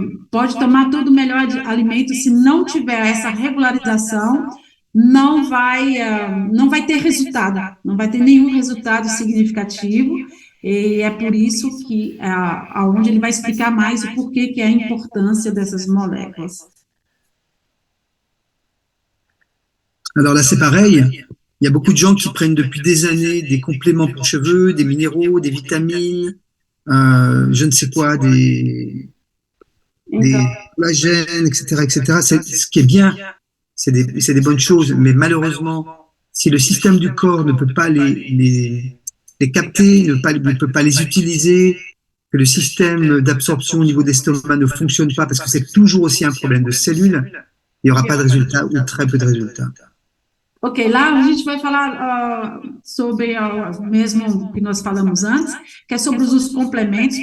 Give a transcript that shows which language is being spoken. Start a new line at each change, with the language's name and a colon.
Portuguese: pode tomar todo o melhor alimento, se não tiver essa regularização, não vai ter resultado, não vai ter nenhum resultado significativo, e é por isso que aonde ele vai explicar mais o porquê que é a importância dessas moléculas.
French: Alors là, c'est pareil. Il y a beaucoup de gens qui prennent depuis des années des compléments pour cheveux, des minéraux, des vitamines, je ne sais quoi, des collagènes, etc., etc. Ce qui est bien, c'est des bonnes choses, mais malheureusement, si le système du corps ne peut pas les capter, ne peut pas les utiliser, que le système d'absorption au niveau des estomacs ne fonctionne pas, parce que c'est toujours aussi un problème de cellules, il n'y aura pas de résultats ou très peu de résultats.
Portuguese: Ok, lá a gente vai falar sobre mesmo que nós falamos antes, que é sobre os complementos.